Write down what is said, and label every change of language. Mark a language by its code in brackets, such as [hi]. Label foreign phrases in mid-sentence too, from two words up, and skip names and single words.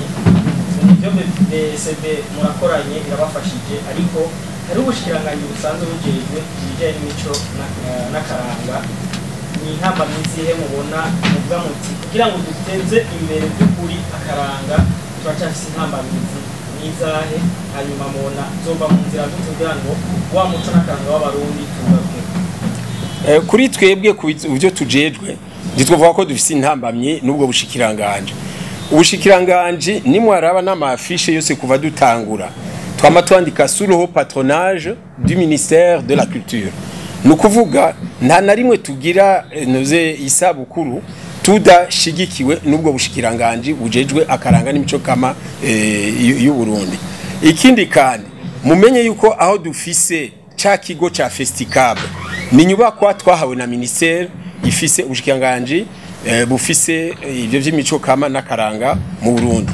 [rn] nivyo BCB murakoranye irabafashije ariko hari ubushikiranganje busanzwe bujejwe ibijanye n'imico n'akaranga ni intambamyi zihe mubona muvuga muti kugira ngo duteze imbere by'ukuri akaranga turacafise intambamyi nizahe hanyuma mubona zova mu nzira kugira ngo wa muco n'akaranga w'abarundi tugaruke. Kuri twebwe ku byo tujejwe nditwovuga ko dufise intambamye nubwo bushikiranganje ubushikiranganje nimwaraba n'amafishe yose kuva dutangura twama twandika [fr] sous le patronage du ministère de la culture [rn] nukuvuga nta na rimwe tugira noze isabukuru tudashigikiwe nubwo bushikiranganje bujejwe akaranga n'imico kama y'u Burundi. Ikindi kandi mumenye yuko aho dufise cha kigo cha festicab ni nyubakwa twahawe na ministère ifise ubushikiranganje bufise ivyo vy'imico kama n'akaranga mu Burundi.